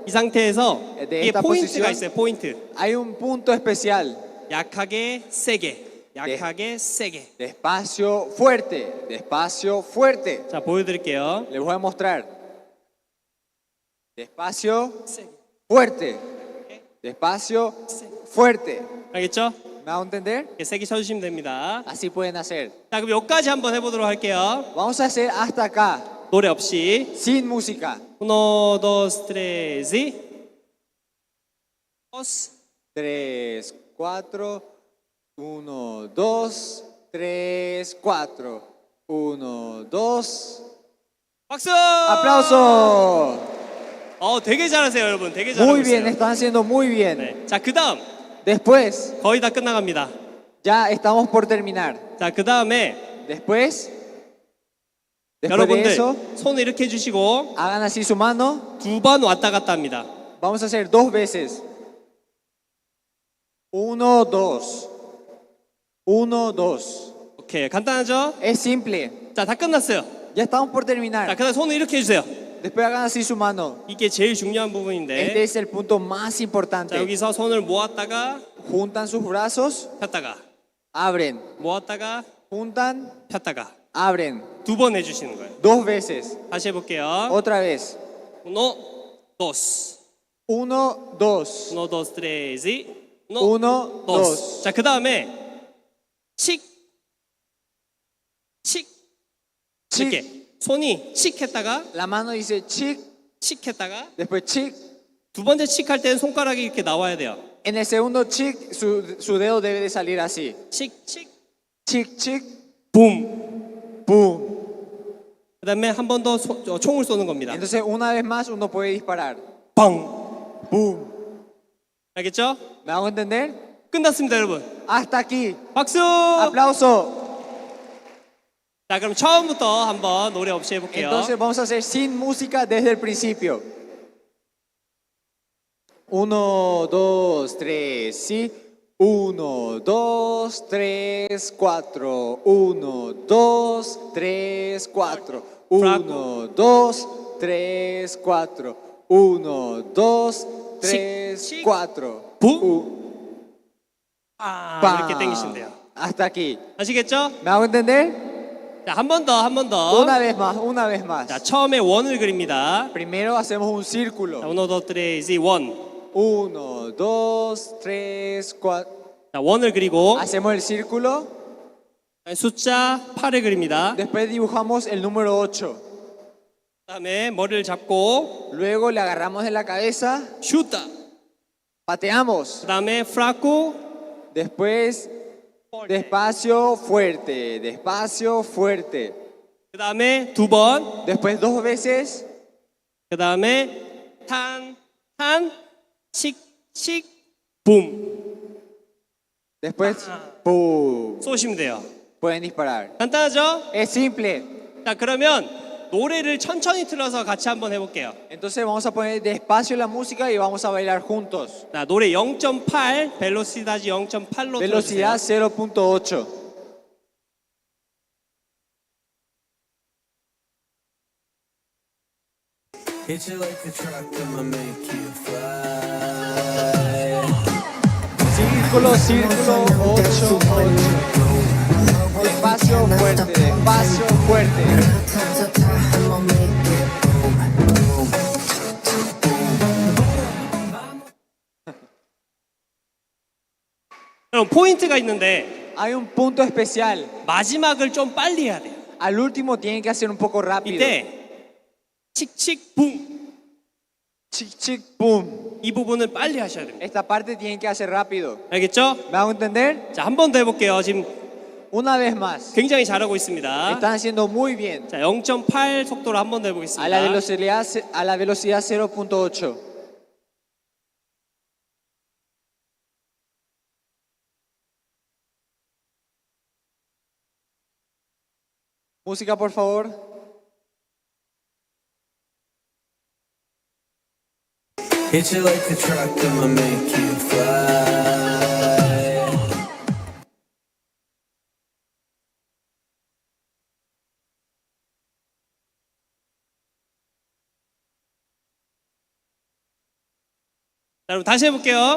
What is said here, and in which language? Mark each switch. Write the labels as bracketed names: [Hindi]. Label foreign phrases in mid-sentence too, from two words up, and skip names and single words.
[Korean] 이 상태에서 네, 이게 [Spanish] esta [Korean] 포인트가 [Spanish] posición. [Korean] 있어요. 포인트. [Spanish] Hay un punto especial. [Korean] 약하게 세게. 약하게 세게. [Spanish] Despacio, fuerte. Despacio, fuerte. [Korean] 자, 보여드릴게요. [Spanish] Les voy a mostrar. Despacio, [Korean] 세게. [Spanish] fuerte. Despacio, fuerte. [Korean] 알겠죠? [Spanish] ¿Me hago entender? [Korean] 이렇게 세게 쳐주시면 됩니다. [Spanish] Así pueden hacer. [Korean] 자, 그럼 여기까지 한번 해보도록 할게요. [Spanish] Vamos a hacer hasta acá, [Korean] 노래 없이. [Spanish] sin música. uno, dos, tres, y. 3, 4. 1, 2, 3, 4. 1, 2. [Korean] 박수! [Spanish] ¡Aplauso! [Korean] 되게 잘하세요, 여러분. 되게 잘하고 [Spanish] Muy bien, [Korean] 있어요. [Spanish] están haciendo muy bien. [Korean] 네. 자, 그 다음. [Spanish] Después, [Korean] 거의 다 끝나갑니다. [Spanish] ya estamos por terminar. [Korean] 자, 그 다음에 [Spanish] Después de [Korean] 여러분들 [Spanish] eso, [Korean] 손을 이렇게 해주시고 [Spanish] hagan así su mano. [Korean] 2번 왔다 갔다 합니다. [Spanish] Vamos a hacer 2 veces. 1, 2. 1, 2. [Korean] 오케이, 간단하죠? [Spanish] Es simple. [Korean] 자, 다 끝났어요. [Spanish] Ya estamos por [Korean] 자, [Spanish] terminar. [Korean] 그 다음 손을 이렇게 해주세요. [Spanish] Después hagan así su mano. [Korean] 이게 제일 중요한 [Spanish] Este [Korean] 부분인데 [Spanish] es el punto más [Korean] 자, [Spanish] importante. [Korean] 여기서 손을 모았다가 [Spanish] Juntan sus brazos, [Korean] 폈다가 [Spanish] abren. [Korean] 모았다가 [Spanish] Juntan, [Korean] 폈다가 [Spanish] abren. [Korean] 2번 해주시는 거예요. [Spanish] 2 veces. [Korean] 다시 해볼게요. [Spanish] Otra vez. uno, dos. 1, 2. uno, dos, tres, y. Uno, dos. [Korean] 자, 그 다음에 칙, 칙. 칙. 이렇게 손이 칙 했다가 [Spanish] La mano dice chic, [Korean] 칙 했다가 [Spanish] después chic. [Korean] 두 번째 칙 할 때는 손가락이 이렇게 나와야 돼요. [Spanish] En el segundo chic, su dedo debe de salir así. [Korean] 칙, 칙, [Spanish] Chic, chic, [Korean] 붐. [Spanish] boom. [Korean] 그 다음에 한 번 더 총을 쏘는 겁니다. [Spanish] Entonces, una vez más, uno puede disparar. [Korean] 뻥. [Spanish] Boom. [Korean] 알겠죠? [Spanish] ¿Me hago entender? [Korean] 끝났습니다, 여러분. [Spanish] Hasta aquí. [Korean] 박수! [Spanish] Aplauso. [Korean] 자, 그럼 처음부터 한번 노래 없이 해볼게요. [Spanish] Entonces, vamos a hacer sin música desde el principio. 1, 2, 3, sí. 1, 2, 3, 4. 1, 2, 3, 4. 1, 2, 3, 4. 1, 2, 3, 4. [Korean] 부. 이렇게 당기시면 돼요. [Spanish] Hasta aquí. [Korean] 아시겠죠? [Spanish] ¿Me hago entender? [Korean] 자, 한 번 더, 한 번 더. [Spanish] Una vez más, una vez más. [Korean] 자, 처음에 원을 그립니다. [Spanish] Primero hacemos un [Korean] 자, [Spanish] círculo. [Korean] 1, 2, 3, 원. 1, 2, 3, 4. 자, 원을 그리고 [Spanish] Hacemos el círculo. [Korean] 숫자 8을 그립니다. [Spanish] Después dibujamos el número 8. [Korean] 그다음에 머리를 잡고 [Spanish] Luego le agarramos de la cabeza. [Korean] 슈타. [Spanish] Pateamos. [Korean] 그다음에 프라코. [Spanish] Después despacio, fuerte. Despacio, fuerte. [Korean] 그다음에 두 번. [Spanish] Después 2 veces. [Korean] 그다음에 탄, 칙, 붐. [Spanish] Después, ¡pum! [Korean] 쏘시면 돼요. [Spanish] Pueden disparar. [Korean] 간단하죠? [Spanish] Es simple. [Korean] 자, 그러면 노래를 천천히 틀어서 같이 한번 해볼게요. [Spanish] Entonces vamos a poner despacio la música y vamos a bailar juntos. [Korean] 자, 노래 0.8, 벨로시다지 0.8로 [Spanish] Velocidad [Korean] 틀어주세요. [Spanish] 0.8. [English] Hit you like a truck, I'ma make you fly. [Spanish] Círculo, círculo, 8, 8. Despacio, fuerte, despacio, fuerte. [Korean] 그럼 포인트가 있는데 [Spanish] Hay un punto especial. [Korean] 마지막을 좀 빨리 해야 돼요. [Spanish] Al último tienen que hacer un poco rápido. [Korean] 이때 칙칙 붐. [Spanish] Chic, chic, boom. [Korean] 이 부분을 빨리 하셔야 됩니다. [Spanish] Esta parte tienen que hacer rápido. [Korean] 알겠죠? [Spanish] ¿Me hago entender? [Korean] 자, 한 번 더 해볼게요. 지금 [Spanish] Una vez más. [Korean] 굉장히 잘하고 있습니다. [Spanish] Están haciendo muy bien. [Korean] 자, 0.8 속도로 한 번 더 해보겠습니다. [Spanish] A la velocidad 0.8. Música, por favor. [English] Hit you like a truck, I'ma make you fly. [Korean] 자, 여러분 다시 해볼게요.